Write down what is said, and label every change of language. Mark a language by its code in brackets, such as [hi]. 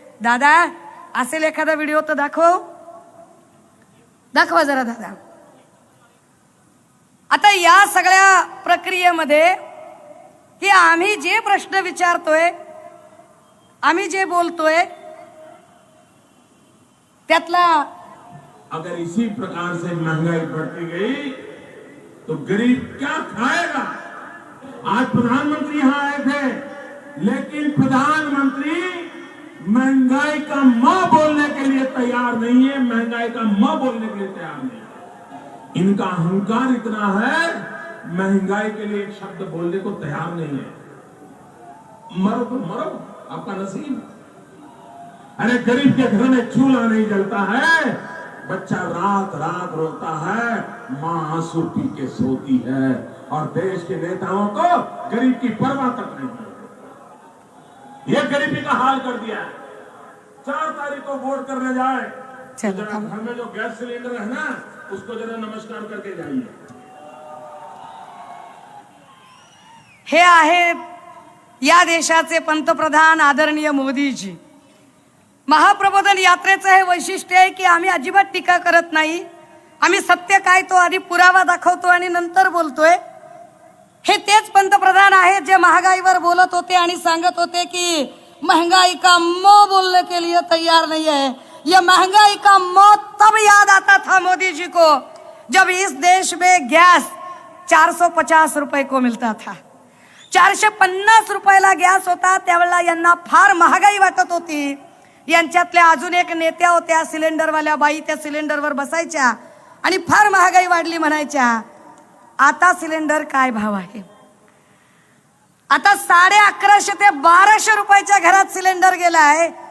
[mr] दादा असेल एखादा व्हिडिओ तर दाखवा जरा दादा. आता या सगळ्या प्रक्रियेमध्ये की आम्ही जे प्रश्न विचारतोय, आम्ही जे बोलतोय त्यातला, [hi] अगर इसी प्रकार से महंगाई बढ़ती गई तो गरीब क्या खाएगा? आज प्रधानमंत्री यहाँ आए थे, लेकिन प्रधानमंत्री महंगाई का म बोलने के लिए तैयार नहीं है, महंगाई का म बोलने के लिए तैयार नहीं है. इनका अहंकार इतना है, महंगाई के लिए एक शब्द बोलने को तैयार नहीं है. मरो तो मरो, आपका नसीब. अरे गरीब के घर में चूल्हा नहीं जलता है, बच्चा रात रात रोता है, माँ आंसू पी के सोती है. और देश के नेताओं को गरीब की परवाह तक नहीं है। ये गरीबी का हाल कर दिया है। 4 तारीख को वोट करने जाए तो जरा घर में जो गैस सिलेंडर है ना, उसको जरा नमस्कार करके जाइए। [mr] हे आहेत या देशाचे पंतप्रधान आदरणीय मोदीजी। महाप्रबोधन यात्रेचं हे वैशिष्ट्य आहे की आम्ही अजिबात टीका करत नाही, आम्ही सत्य काय तो आधी पुरावा दाखवतो आणि नंतर बोलतोय। हे तेच पंतप्रधान आहेत जे महागाईवर बोलत होते आणि सांगत होते की [hi] महंगाई का मो बोलने के लिए तैयार नहीं है। ये महंगाई का मो तब याद आता था मोदी जी को जब इस देश में गैस 450 रुपए को मिलता था। [mr] 450 रुपयाला गॅस होता त्यावेळेला यांना फार महागाई वाटत होती। यांच्यातल्या अजून एक नेत्या होत्या सिलेंडरवाल्या बाई, त्या सिलेंडरवर बसायच्या आणि फार महागाई वाढली म्हणायच्या। आता सिलेंडर काय भाव आहे? आता 1150 ते 1200 रुपयाच्या घरात सिलेंडर गेलाय।